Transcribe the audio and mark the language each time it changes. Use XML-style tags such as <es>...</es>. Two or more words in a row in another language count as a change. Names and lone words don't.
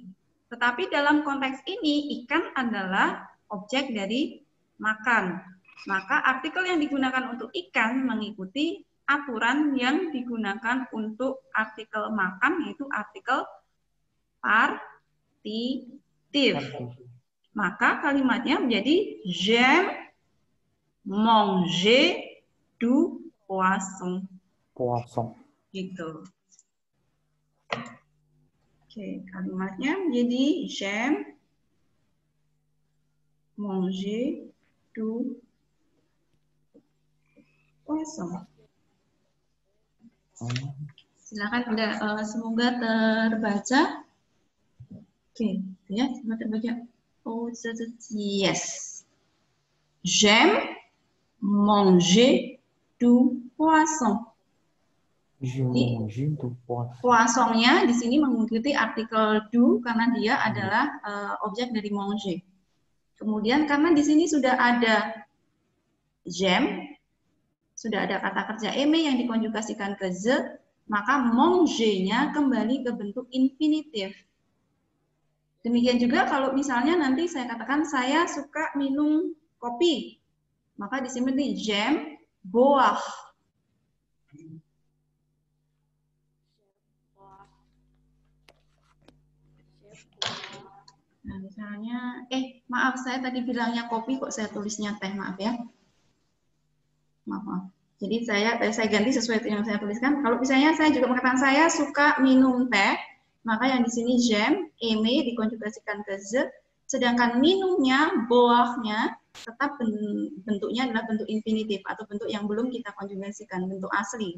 <id>Tetapi dalam konteks ini ikan adalah objek dari makan. Maka artikel yang digunakan untuk ikan mengikuti aturan yang digunakan untuk artikel makan, yaitu artikel partitif. Maka kalimatnya menjadi</id> <fr>j'aime manger du poisson.</fr> <id>Poisson. Gitu. Oke, kalimatnya menjadi</id> <fr>j'aime manger du poisson.</fr> <id>Silakan, semoga terbaca. Oke, ya, semoga terbaca.</id> <en>Oh, yes.</en> <fr>J'aime manger du poisson.</fr> <id>Poissonnya di sini mengikuti artikel du karena dia adalah objek dari manger. Kemudian karena di sini sudah ada j'aime, sudah ada kata kerja eme yang dikonjugasikan ke ze, maka manger-nya kembali ke bentuk infinitif. Demikian juga kalau misalnya nanti saya katakan saya suka minum kopi, maka di sini</id> <fr>j'aime boire.</fr> <id>Nah, misalnya, maaf saya tadi bilangnya kopi kok saya tulisnya teh, maaf ya. Maaf. Jadi saya ganti sesuai yang saya tuliskan. Kalau misalnya saya juga mengatakan saya suka minum teh, maka yang di sini j'aime, eme dikonjugasikan ke ze, sedangkan minumnya, boire-nya tetap bentuknya adalah bentuk infinitif atau bentuk yang belum kita konjugasikan, bentuk asli.</id>